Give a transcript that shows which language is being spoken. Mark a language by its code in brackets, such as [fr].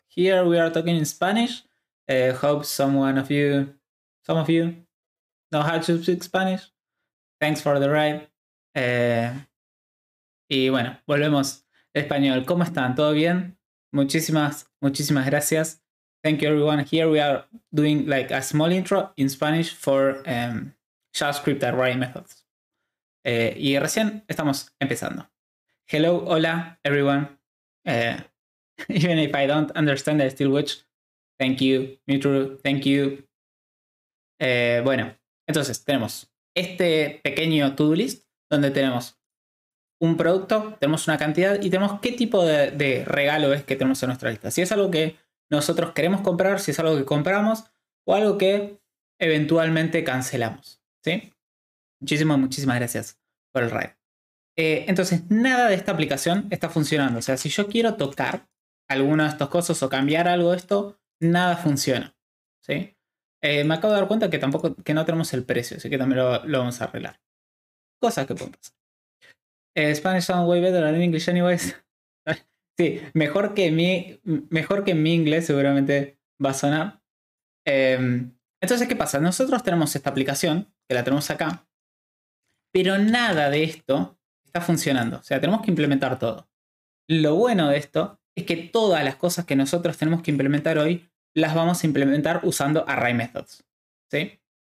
[en] Here we are talking in Spanish. Hope some of you know how to speak Spanish. Thanks for the ride. [es] Y bueno, volvemos al español. ¿Cómo están? ¿Todo bien? Muchísimas gracias. [en] Thank you everyone. Here we are doing like a small intro in Spanish for JavaScript array methods. [es] Y recién estamos empezando. [en] Hello, hola, everyone. Even if I don't understand, I still watch. Thank you, Mitru. Thank you. [es] Bueno, entonces tenemos este pequeño to-do list donde tenemos un producto, tenemos una cantidad y tenemos qué tipo de regalo es que tenemos en nuestra lista. Si es algo que nosotros queremos comprar, si es algo que compramos o algo que eventualmente cancelamos. ¿Sí? Muchísimas gracias por el ride. Entonces, nada de esta aplicación está funcionando. O sea, si yo quiero tocar alguno de estos cosas o cambiar algo de esto, nada funciona. ¿Sí? Me acabo de dar cuenta que tampoco que no tenemos el precio, así que también lo vamos a arreglar. Cosas que pueden pasar. [en] Spanish sound way better than English anyways. [es] Sí, mejor que mi inglés seguramente va a sonar. Entonces, ¿qué pasa? Nosotros tenemos esta aplicación, que la tenemos acá, pero nada de esto está funcionando. O sea, tenemos que implementar todo. Lo bueno de esto es que todas las cosas que nosotros tenemos que implementar hoy las vamos a implementar usando array methods. ¿Sí?